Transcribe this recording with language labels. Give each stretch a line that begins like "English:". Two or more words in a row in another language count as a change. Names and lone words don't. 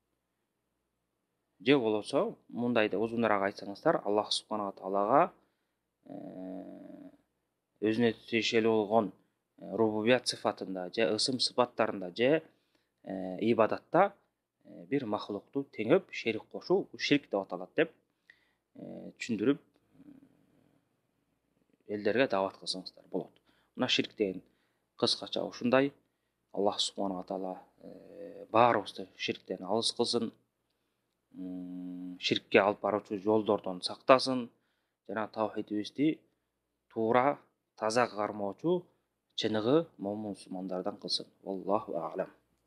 Kyrgyz: Же болбосо мындай да узунураак айтсаңыздар, Аллах субхана ва таалага өзүнө тиешелүү болгон рубубият сыфатында же ысым сыпаттарында же ибадатта бир махлукту теңеп шерик кошуу ширк деп аталат деп түшүндүрүп элдерге даават кылсаңыздар болот. Мына ширк деген кыскача ушундай. Аллах субхана ва таала баарыбызды ширктен алыс кылсын, ширкке алып баруучу жолдордон сактасын, жана таухидибизди туура таза кармоочу чыныгы момун мусулмандардан кылсын.
Arabic: الله أعلم.